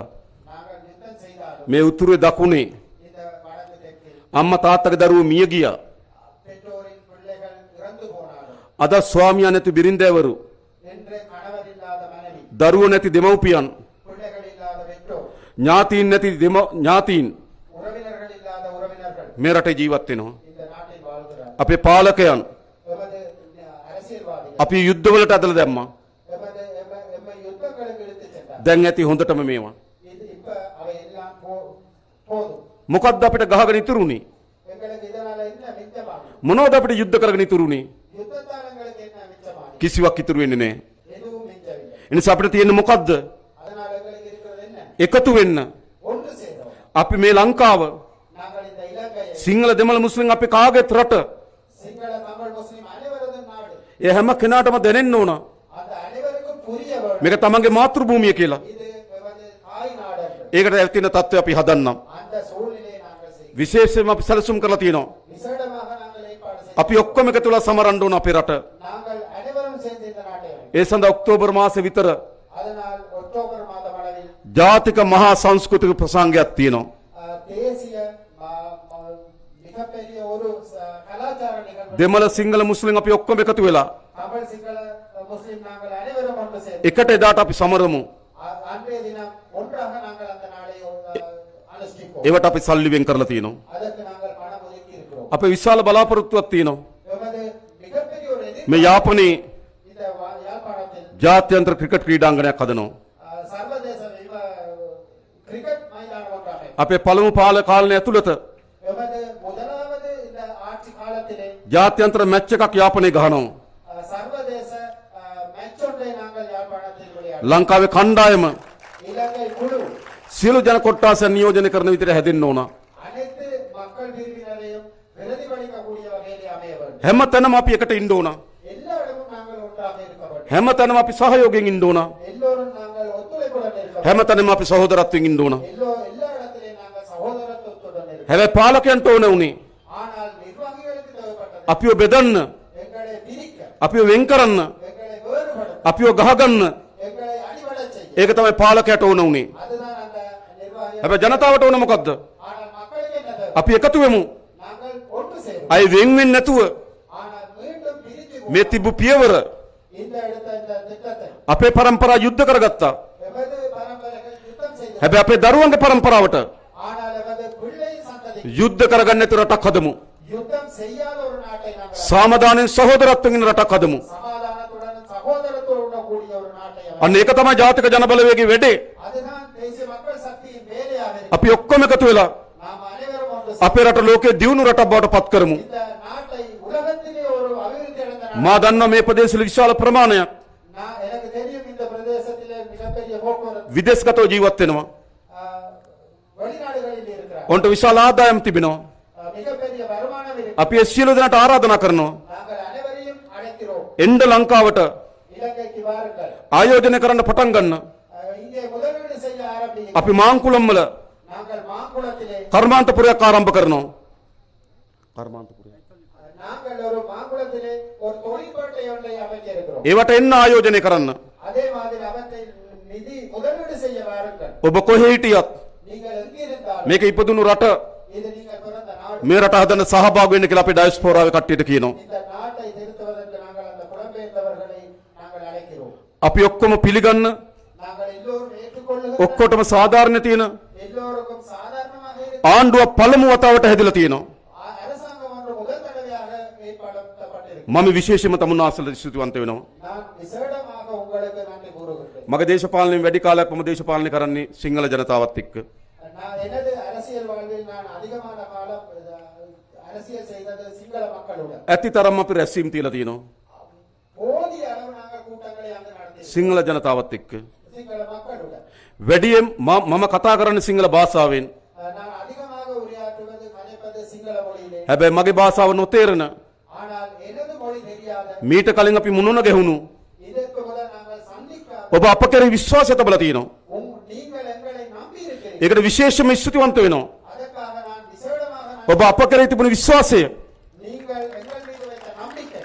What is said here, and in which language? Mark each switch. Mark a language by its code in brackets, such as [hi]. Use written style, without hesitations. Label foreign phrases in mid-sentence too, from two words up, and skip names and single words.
[ta] நாங்கள் யுத்தம் செய்தாலும் [si] මේ උතුරේ දකුණේ [ta] இந்த வடக்கு தெற்கில் [si] අම්මා තාත්තගේ දරුවෝ මිය ගියා. [ta] பெற்றோரின் பிள்ளைகள் இறந்து போனாலும், [si] අද ස්වාමියා නැති බිරින්දෑවරු, [ta] என்று கணவர் இல்லாத மனைவி, [si] දරුවෝ නැති දෙමව්පියන්, [ta] பிள்ளைகள் இல்லாத பெற்றோர், [si] ඥාතීන් නැති ඥාතීන් [ta] உறவினர்கள் இல்லாத உறவினர்கள் [si] මේ රටේ ජීවත් වෙනවා. [ta] இந்த நாட்டில் வாழ்கிறார். [si] අපේ පාලකයන් [ta] எமது அரசியல்வாதிகள் [si] අපි යුද්ධවලට ඇදලා දැම්මා. [ta] எம்மை யுத்தங்களுக்கு எடுத்துச் சென்றார். [si] දැන් ඇති හොඳටම මේවා. [ta] இது இப்ப அவை எல்லாம் போதும். [si] මොකද්ද අපිට ගහගෙන ඉතුරුනේ? [ta] எங்களுக்கு இதனால என்ன மிச்சமாகும்? [si] මොනවද අපිට යුද්ධ කරගෙන ඉතුරුනේ? [ta] யுத்தத்தால் எங்களுக்கு என்ன மிச்சமாகும்? [si] කිසිවක් ඉතුරු වෙන්නේ නැහැ. [ta] எதுவும் மிஞ்சவில்லை. [si] ඒ නිසා අපිට තියෙන්නේ මොකද්ද? [ta] அதனால எங்களுக்கு இருக்கிறது என்ன? [si] එකතු වෙන්න. [ta] ஒன்று சேரும். [si] අපි මේ ලංකාව [ta] நாங்கள் இந்த இலங்கையை [si] සිංහල දෙමළ මුස්ලිම් අපි කාගෙත් රට. [ta] சிங்கள தமிழ் முஸ்லிம் அனைவரதும் நாடு. [si] ඒ හැම කෙනාටම දැනෙන්න ඕන [ta] அந்த அனைவருக்கும் புரிய வேண்டும். [si] මේක තමන්ගේ මාතෘ භූමිය කියලා. [ta] இது எமது தாய் நாடு என்று. [si] ඒකට ඇතින තත්ත්වය අපි හදන්නම්. [ta] அந்த சூழ்நிலையை நாங்கள் செய்வோம். [si] විශේෂයෙන්ම අපි සැලසුම් කරලා තියෙනවා. [ta] விசேடமாக நாங்கள் ஏற்பாடு செய்வோம். [si] අපි ඔක්කොම එකතු වෙලා සමරන්න ඕන අපේ රට. [ta] நாங்கள் அனைவரும் சேர்ந்து இந்த நாட்டை [si] ඒ සඳහා ඔක්තෝබර් මාසෙ විතර [ta] அதனால் அக்டோபர் மாதம் அளவில் [si] ජාතික මහා සංස්කෘතික ප්‍රසංගයක් තියෙනවා. [ta] தேசிய மிகப்பெரிய ஒரு கலாச்சார நிகழ்வு. [si] දෙමළ සිංහල මුස්ලිම් අපි ඔක්කොම එකතු වෙලා [ta] தமிழ் சிங்கள முஸ்லிம் நாங்கள் அனைவரும் ஒன்று சேர்ந்து [si] එකට එදාට අපි සමරමු. [ta] அன்றைய தினம் ஒன்றாக நாங்கள் அந்த நாளை அனுஷ்டிப்போம். [si] ඒවට අපි සල්ලි වෙන් කරලා තියෙනවා. [ta] அதற்கு நாங்கள் பணம் ஒதுக்கி இருக்கிறோம். [si] අපේ විශාල බලාපොරොත්තුවක් තියෙනවා. [ta] எமது மிகப்பெரிய ஒரு [si] මේ යාපනයේ [ta] இந்த யாழ்ப்பாணத்தில் [si] ජාත්‍යන්තර ක්‍රිකට් ක්‍රීඩාංගණයක් හදනවා. [ta] சர்வதேச கிரிக்கெட் மைதானம் ஒன்றாக [si] අපේ පළමු කාලය ඇතුළත [ta] எமது முதலாவது இந்த ஆட்சி காலத்திலே [si] ජාත්‍යන්තර මැච් එකක් යාපනයේ ගහනවා. [ta] சர்வதேச மேட்ச் ஒன்றை நாங்கள் யாழ்ப்பாணத்தில் விளையாடுவோம். [si] ලංකාවේ කණ්ඩායම [ta] இலங்கை குழு [si] සියලු ජන කොට්ටාසයන් නියෝජනය කරන විදිහට හැදෙන්න ඕන. [ta] அனைத்து மக்கள் பிரிவினரையும் பிரதிபலிக்கக்கூடிய வகையிலே அமைய வேண்டும். [si] හැම තැනම අපි එකට ඉන්න ඕන. [ta] எல்லா இடமும் நாங்கள் ஒன்றாக இருக்க வேண்டும். [si] හැම තැනම අපි සහයෝගයෙන් ඉන්න ඕන. [ta] எல்லோரும் நாங்கள் ஒத்துழைப்புடன் இருக்க வேண்டும். [si] හැම තැනම අපි සහෝදරත්වයෙන් ඉන්න ඕන. [ta] எல்லா இடத்திலே நாங்கள் சகோதரத்துவத்துடன் இருக்க வேண்டும். [si] හැබැයි පාලකයන්ට ඕන උනේ [ta] ஆனால் நிர்வாகிகளுக்கு தேவைப்பட்டது [si] අපිව බෙදන්න, [ta] எங்களை பிரிக்க, [si] අපිව වෙන් කරන්න, [ta] எங்களை வேறுபடுத்த, [si] අපිව ගහගන්න. [ta] எங்களை அடிபடச் செய்ய. [si] ඒක තමයි පාලකයට ඕන උනේ. [ta] அதுதான் அந்த நிர்வாகி. [si] හැබැයි ජනතාවට ඕන මොකද්ද? [ta] ஆனால் மக்களுக்கு என்ன தேவை? [si] අපි එකතු වෙමු. [ta] நாங்கள் ஒன்று சேரும். [si] අය වෙන් වෙන්නේ නැතුව [ta] ஆனால் மீண்டும் பிரித்து [si] මේ තිබු පියවර [ta] இந்த இடத்த இந்த திட்டத்தை [si] අපේ පරම්පරාව යුද්ධ කරගත්තා. [ta] எமது பரம்பரைகள் யுத்தம் செய்து, [si] හැබැයි අපේ දරුවන්ගේ පරම්පරාවට [ta] ஆனால் எமது பிள்ளை சந்ததி [si] යුද්ධ කරගන්න නැති රටක් හදමු. [ta] யுத்தம் செய்யாத ஒரு நாட்டை நாங்கள் [si] සාමදානෙන් සහෝදරත්වයෙන් ඉන්න රටක් හදමු. [ta] சமாதானத்துடன் சகோதரத்துடன் கூடிய ஒரு நாட்டை அமைக்க. [si] අන්න ඒක තමයි ජාතික ජන බලවේගයේ වැඩේ. [ta] அதுதான் தேசிய மக்கள் சக்தியின் வேலையாக இருக்கு. [si] අපි ඔක්කොම එකතු වෙලා [ta] நாம் அனைவரும் ஒன்று சேர்ந்து [si] අපේ රට ලෝකයේ දියුණු රටක් බවට පත් කරමු. [ta] இந்த நாட்டை உலகத்திலே ஒரு அபிவிருத்தி அடைந்த நாடு. [si] මා දන්නා මේ ප්‍රදේශවල විශාල ප්‍රමාණයක් [ta] எனக்கு தெரியும் இந்த பிரதேசத்திலே மிகப்பெரிய போக்குவரத்து [si] විදේශගතව ජීවත් වෙනවා. [ta] வெளிநாடுகளில் இருக்கிறார். [si] ඔන්ට විශාල ආදායම් තිබෙනවා. [ta] மிகப்பெரிய வருமானம் இருக்கு. [si] අපි ඒ සියලු දෙනාට ආරාධනා කරනවා. [ta] நாங்கள் அனைவரையும் அழைக்கிறோம். [si] එන්න ලංකාවට [ta] இலங்கைக்கு வாருங்கள். [si] ආයෝජනය කරන්න පටන් ගන්න. [ta] இங்கே முதலீடு செய்ய ஆரம்பியுங்கள். [si] අපි මාංකුලම් වල [ta] நாங்கள் மாங்குளத்திலே [si] කර්මාන්තපුරයක් ආරම්භ කරනවා. කර්මාන්තපුරය. [ta] நாங்கள் ஒரு மாங்குளத்திலே ஒரு தொழிற்பேட்டை ஒன்றை அமைக்க இருக்கிறோம். [si] ඒවට එන්න ආයෝජනය කරන්න. [ta] அதே மாதிரி அவற்றை நிதி முதலீடு செய்ய வாருங்கள். [si] ඔබ කොහේ හිටියත් [ta] நீங்கள் எங்கிருந்தாலும் [si] මේක ඉපදුණු රට [ta] இது நீங்கள் பிறந்த நாடு. [si] මේ රට හදන්න සහභාගී වෙන්න කියලා අපි ඩයස්පෝරාවේ කට්ටියට කියනවා. [ta] இந்த நாட்டை திருத்துவதற்கு நாங்கள் அந்த புலம்பெயர்ந்தவர்களை நாங்கள் அழைக்கிறோம். [si] අපි ඔක්කොම පිළිගන්න [ta] நாங்கள் எல்லோரும் ஏற்றுக்கொள்ளுகிற [si] ඔක්කොටම සාධාරණ තියෙන [ta] எல்லோருக்கும் சாதாரணமாக இருக்கிற [si] ආණ්ඩුව පළමු වතාවට හැදිලා තියෙනවා. [ta] அரசாங்கம் ஒன்று முதல் தடவையாக ஏற்படுத்தப்பட்டிருக்கு. [si] මම විශේෂයෙන්ම තමුන්නාසලට ස්තුතිවන්ත වෙනවා. [ta] நான் விசேடமாக உங்களுக்கு நன்றி கூறுகிறேன். [si] මගේ දේශපාලනයෙන් වැඩි කාලයක් මම දේශපාලනය කරන්නේ සිංහල ජනතාවත් එක්ක. [ta] நான் எனது அரசியல் வாழ்வில் நான் அதிகமான காலம் அரசியல் செய்தது சிங்கள மக்களுடன். [si] ඇතිතරම් අපි රැස්වීම් තියලා තියෙනවා. [ta] போதிய அளவு நாங்கள் கூட்டங்களை அங்கு நடத்தி [si] සිංහල ජනතාවත් එක්ක. [ta] சிங்கள மக்களுடன். [si] වැඩියෙන් මම කතා කරන්නේ සිංහල භාෂාවෙන්. [ta] நான் அதிகமாக உரையாற்றுவது கதைப்பது சிங்கள மொழியிலே. [si] හැබැයි මගේ භාෂාව නොතේරෙන [ta] ஆனால் எனது மொழி தெரியாத [si] මීට කලින් අපි මුණුන ගැහුණු [ta] இதற்கு முதல் நாங்கள் சந்திக்காத [si] ඔබ අප කෙරෙහි විශ්වාසය තබලා තියෙනවා. [ta] நீங்கள் எங்களை நம்பி இருக்கிறீர்கள். [si] ඒකට විශේෂම ස්තුතිවන්ත වෙනවා. [ta] அதற்காக நான் விசேடமாக [si] ඔබ අප කෙරෙහි තිබුණු විශ්වාසය [ta] நீங்கள் எங்கள் மீது வைத்த நம்பிக்கை